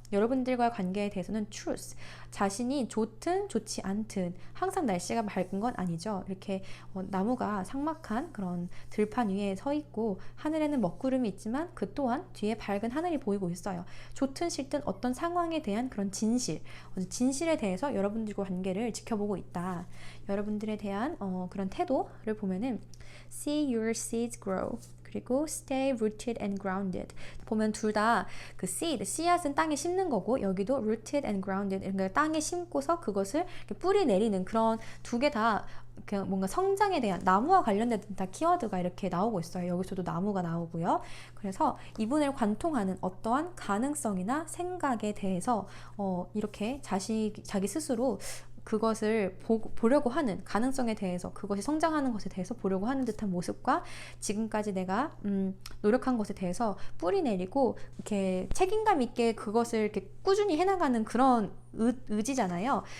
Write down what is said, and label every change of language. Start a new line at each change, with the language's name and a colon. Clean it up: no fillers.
Korean: 여러분들과의 관계에 대해서는 truth, 자신이 좋든 좋지 않든 항상 날씨가 밝은 건 아니죠. 이렇게 나무가 삭막한 그런 들판 위에 서 있고 하늘에는 먹구름이 있지만 그 또한 뒤에 밝은 하늘이 보이고 있어요. 좋든 싫든 어떤 상황에 대한 그런 진실에 대해서 여러분들과 관계를 지켜보고 있다. 여러분들에 대한 그런 태도를 보면은
English: see your seeds grow,
Korean: 그리고
English: stay rooted and grounded.
Korean: 보면 둘 다 그 seed, 씨앗은 땅에 심는 거고, 여기도
English: rooted and grounded,
Korean: 그러니까 땅에 심고서 그것을 뿌리 내리는, 그런 두 개 다 뭔가 성장에 대한, 나무와 관련된 다 키워드가 이렇게 나오고 있어요. 여기서도 나무가 나오고요. 그래서 이분을 관통하는 어떠한 가능성이나 생각에 대해서 이렇게 자기 스스로 그것을 보려고 하는 가능성에 대해서, 그것이 성장하는 것에 대해서 보려고 하는 듯한 모습과, 지금까지 내가 노력한 것에 대해서 뿌리 내리고 이렇게 책임감 있게 그것을 이렇게 꾸준히 해나가는 그런 의지잖아요.